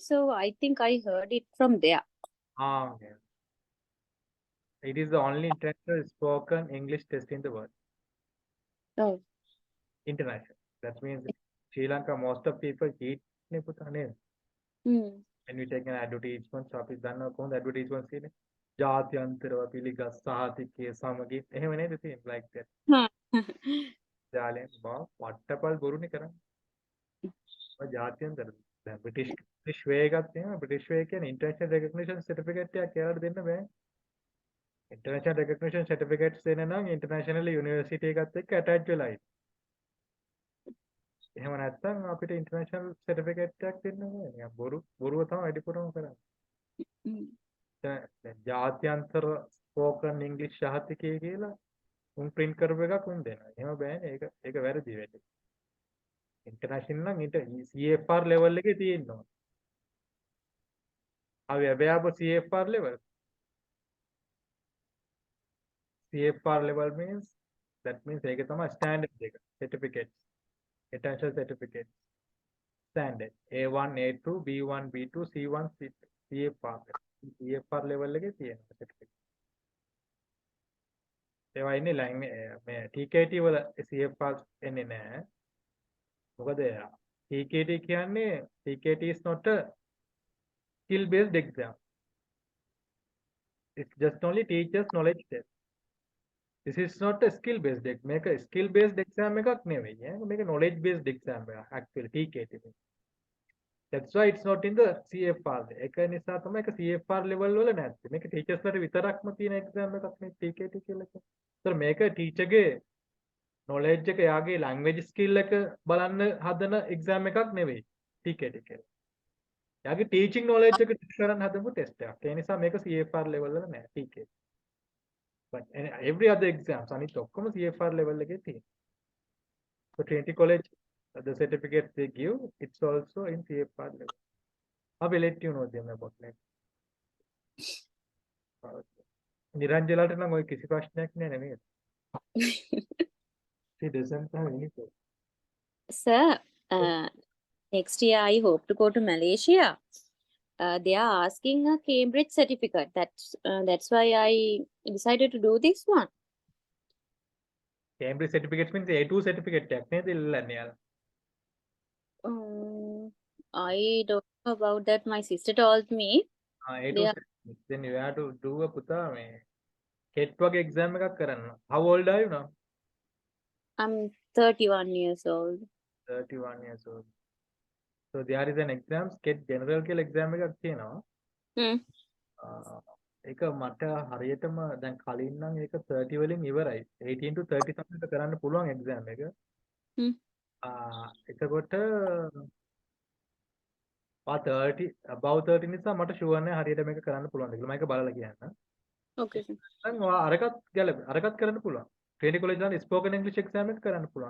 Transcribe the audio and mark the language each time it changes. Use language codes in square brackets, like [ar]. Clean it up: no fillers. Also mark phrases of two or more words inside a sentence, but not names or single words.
[en] So I think I heard it from there. Okay. It is the only international spoken English test in the world. Oh. International. That means Sri Lanka, most of people cheat. When we take an advertisement, so [si] අපි දන්නවා කොහොමද advertisement කියන්නේ? ජාත්‍යන්තරව පිළිගත් සහතිකයේ සමගින් එහෙම නේද තියෙන්නේ [en] like that. [si] ජාලෙන් වට්ටපල් බොරුනේ කරන්නේ. ඔය ජාත්‍යන්තර දැන් [en] British way [si] එකක් තියෙනවා. [en] British way [si] කියන්නේ [en] international recognition certificate [si] එකක් එයාලට දෙන්න බෑ. [en] International recognition certificates [si] දෙන්න නම් [en] international university [si] එකත් එක්ක attach වෙලා ඉන්න. එහෙම නැත්නම් අපිට [en] international certificate [si] එකක් දෙන්න බෑ. නිකන් බොරුව තමයි වැඩිපුරම කරන්නේ. දැන් ජාත්‍යන්තර [en] spoken English [si] සහතිකය කියලා උන් print කරපු එකක් උන් දෙනවා. එහෙම බෑනේ. ඒක වැරදි වැඩි. International නම් [en] CFR level [si] එකේ තියෙනවා. [en] Are you aware of CFR level? CFR level means that means [si] ඒක තමයි standard එක. [en] Certificates. International certificates. Standard A1, A2, B1, B2, C1, C2, CFR. CFR level [si] එකේ තියෙනවා certificate. ඒවා ඉන්නේ මේ TKT වල CFR එන්නේ නැහැ. මොකද TKT කියන්නේ [en] TKT is not a skill based exam. It's just only teachers knowledge test. This is not a skill based exam. [si] මේක [en] skill based exam [si] එකක් නෙවෙයි. මේක [en] knowledge based exam [si] එකක් actually TKT. [en] That's why it's not in the CFR. [si] ඒක නිසා තමයි ඒක [en] CFR level [si] වල නැත්තේ. මේක teachers ලට විතරක්ම තියෙන exam එකක් නේ TKT කියලා කියන්නේ. ඒතර මේක teacher ගේ knowledge එක යාගේ [en] language skill [si] එක බලන්න හදන exam එකක් නෙවෙයි TKT කියලා. යාගේ [en] teaching knowledge [si] එක test කරන්න හදපු test එකක්. ඒ නිසා මේක [en] CFR level [si] වල නෑ TKT. [en] But every other exams [si] අනිත් ඔක්කොම [en] CFR level [si] එකේ තියෙනවා. [en] So Trinity College, the certificate they give, it's also in CFR level. I will let you know them about that. [si] නිරංජලාට නම් ඔය කිසි ප්‍රශ්නයක් නෑ නේද? [en] She doesn't have anything. Sir, next year I hope to go to Malaysia. They are asking a Cambridge certificate. That's why I decided to do this one. Cambridge certificate means A2 certificate [si] එකක් නේද ඉල්ලන්නේ යාලා. [en] I don't know about that. My sister told me. A2 they are, certificate. Then you have to do a [si] පුතා මේ CAT වගේ [en] exam [si] එකක් කරන්න. [en] How old are you now? I'm 31 years old. 31 years old. So there is an exam, CAT general [si] කියලා exam එකක් තියෙනවා. ඒක මට හරියටම දැන් කලින් නම් ඒක 30 වලින් ඉවරයි. 18 to 30 something කරන්න පුළුවන් exam එක. එතකොට 30 above 30 නිසා මට ෂුවර් නෑ හරියට මේක කරන්න පුළුවන්ද කියලා. මම ඒක බලලා කියන්න. [en] Okay sir. [si] දැන් ඔයා අරකට කරන්න පුළුවන්. ට්‍රිනිටි කොලෙජ් වල [en] spoken English exam [si] එක කරන්න පුළුවන්.